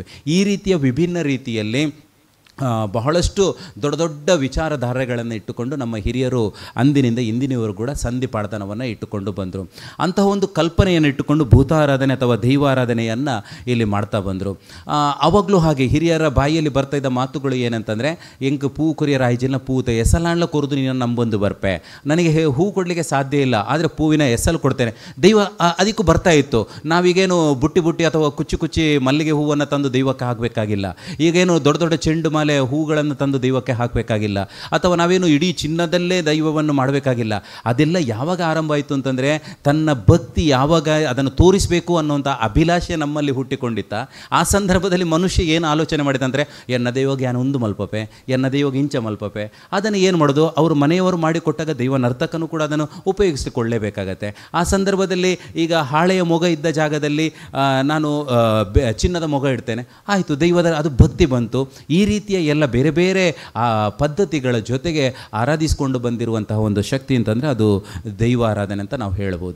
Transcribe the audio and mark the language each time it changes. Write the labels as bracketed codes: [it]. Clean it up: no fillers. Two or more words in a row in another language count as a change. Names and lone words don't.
[kn] ಈ ರೀತಿಯ ವಿಭಿನ್ನ ರೀತಿಯಲ್ಲಿ ಬಹಳಷ್ಟು ದೊಡ್ಡ ದೊಡ್ಡ ವಿಚಾರಧಾರೆಗಳನ್ನು ಇಟ್ಟುಕೊಂಡು ನಮ್ಮ ಹಿರಿಯರು ಅಂದಿನಿಂದ ಇಂದಿನವರು ಕೂಡ ಸಂಧಿ ಪಾಡ್ದನವನ್ನು ಇಟ್ಟುಕೊಂಡು ಬಂದರು. ಅಂತಹ ಒಂದು ಕಲ್ಪನೆಯನ್ನು ಇಟ್ಟುಕೊಂಡು ಭೂತಾರಾಧನೆ ಅಥವಾ ದೈವಾರಾಧನೆಯನ್ನು ಇಲ್ಲಿ ಮಾಡ್ತಾ ಬಂದರು. ಅವಾಗಲೂ ಹಾಗೆ ಹಿರಿಯರ ಬಾಯಿಯಲ್ಲಿ ಬರ್ತಾ ಇದ್ದ ಮಾತುಗಳು ಏನಂತಂದರೆ, [tcy] ಎಂಗೆ ಪೂ ಕೊರಿಯ ರಾಯ್ಜಿನ ಪೂತ ಎಸಲಾಣ್ಲ ಕೊರದು ನೀನು ನಂಬೊಂದು ಬರ್ಪೆ, [kn] ನನಗೆ ಹೂ ಕೊಡಲಿಕ್ಕೆ ಸಾಧ್ಯ ಇಲ್ಲ ಆದರೆ ಪೂವಿನ ಎಸಲು ಕೊಡ್ತೇನೆ. ದೈವ ಅದಕ್ಕೂ ಬರ್ತಾ ಇತ್ತು. ನಾವೀಗೇನು ಬುಟ್ಟಿ ಅಥವಾ ಕುಚ್ಚಿ ಮಲ್ಲಿಗೆ ಹೂವನ್ನು ತಂದು ದೈವಕ್ಕೆ ಹಾಕಬೇಕಾಗಿಲ್ಲ. ಈಗೇನು ದೊಡ್ಡ ದೊಡ್ಡ ಚೆಂಡು ಮಾಲೆ ಹೂಗಳನ್ನು ತಂದು ದೈವಕ್ಕೆ ಹಾಕಬೇಕಾಗಿಲ್ಲ, ಅಥವಾ ನಾವೇನು ಇಡೀ ಚಿನ್ನದಲ್ಲೇ ದೈವವನ್ನು ಮಾಡಬೇಕಾಗಿಲ್ಲ. ಅದೆಲ್ಲ ಯಾವಾಗ ಆರಂಭ ಆಯಿತು ಅಂತಂದರೆ ತನ್ನ ಭಕ್ತಿ ಯಾವಾಗ ಅದನ್ನು ತೋರಿಸಬೇಕು ಅನ್ನುವಂಥ ಅಭಿಲಾಷೆ ನಮ್ಮಲ್ಲಿ ಹುಟ್ಟಿಕೊಂಡಿತ್ತ ಆ ಸಂದರ್ಭದಲ್ಲಿ ಮನುಷ್ಯ ಏನು ಆಲೋಚನೆ ಮಾಡಿದ ಅಂದರೆ [tcy] ಎನ್ನ ದೈವಗೆ ಯಾನು ಒಂದು ಮಲ್ಪಪೆ, ಎನ್ನ ದೈವಗೆ ಇಂಚ ಮಲ್ಪಪೆ. [kn] ಅದನ್ನು ಏನು ಮಾಡೋದು, ಅವರು ಮನೆಯವರು ಮಾಡಿಕೊಟ್ಟಾಗ ದೈವ ನರ್ತಕನೂ ಕೂಡ ಅದನ್ನು ಉಪಯೋಗಿಸಿಕೊಳ್ಳಲೇಬೇಕಾಗತ್ತೆ. ಆ ಸಂದರ್ಭದಲ್ಲಿ ಈಗ ಹಾಳೆಯ ಮೊಗ ಇದ್ದ ಜಾಗದಲ್ಲಿ ನಾನು ಚಿನ್ನದ ಮೊಗ ಇಡ್ತೇನೆ, ಆಯಿತು, ದೈವದ ಅದು ಭಕ್ತಿ ಬಂತು. ಈ ರೀತಿಯ ಎಲ್ಲ ಬೇರೆ ಬೇರೆ ಪದ್ಧತಿಗಳ ಜೊತೆಗೆ ಆರಾಧಿಸಿಕೊಂಡು ಬಂದಿರುವಂತಹ ಒಂದು ಶಕ್ತಿ ಅಂತಂದರೆ ಅದು ದೈವಾರಾಧನೆ ಅಂತ ನಾವು ಹೇಳ್ಬೋದು.